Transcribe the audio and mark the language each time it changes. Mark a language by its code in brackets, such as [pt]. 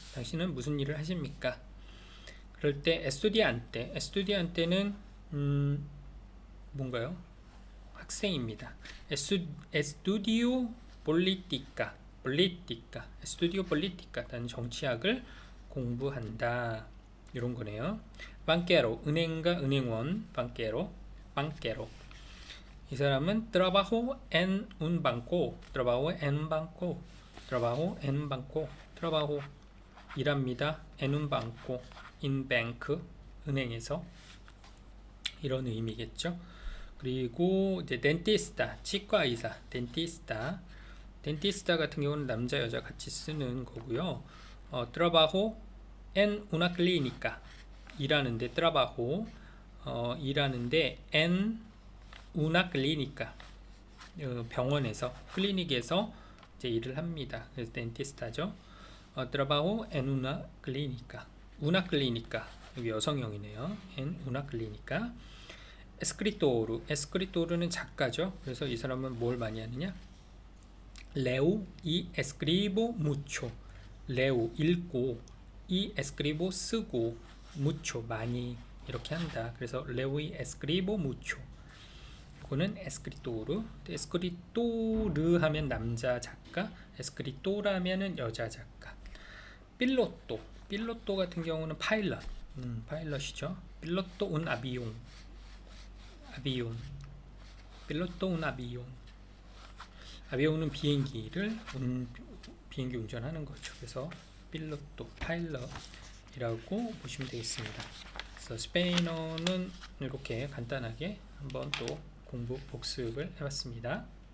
[ko] 당신은 무슨 일을 하십니까? 그럴 때 estudiante, estudiante는 뭔가요? 학생입니다. [es] Estudio política, política, estudio política. [ko] 나는 정치학을 공부한다. 이런 거네요. banquero, 은행가, 은행원, banquero, banquero. 이 사람은 [es] trabajo en un banco, trabajo en un banco, trabajo en un banco, trabajo 일합니다. en un banco, [ko] in bank, 은행에서 이런 의미겠죠. 그리고 이제 dentista, 치과 의사, dentista, dentista 같은 경우는 남자 여자 같이 쓰는 거고요. [es] trabajo en una clínica, [ko] 일하는데 trabajo, 일하는데 en una clínica, 병원에서, 클리닉에서 이제 일을 합니다. 그래서 dentista죠. [es] trabajo en una clínica, una clínica, [ko] 여기 여성형이네요. [es] en una clínica. [ko] escritor, escritor는 작가죠. 그래서 이 사람은 뭘 많이 하느냐? [es] leo y escribo mucho. leo 읽고, y escribo 쓰고, mucho [ko] 많이 이렇게 한다. [es] 그래서 leo y escribo mucho. [ko] 이거는 escritor. escritor 하면 남자 작가, escritora 하면은 여자 작가. piloto, piloto 같은 경우는 파일럿, 파일럿이죠. [es] piloto un avión, avión, piloto un avión. [ko] 아비온은 비행기를 비행기 운전하는 거죠. 그래서 piloto, 파일럿이라고 보시면 되겠습니다. 그래서 스페인어는 이렇게 간단하게 한번 또 공부 복습을 해봤습니다.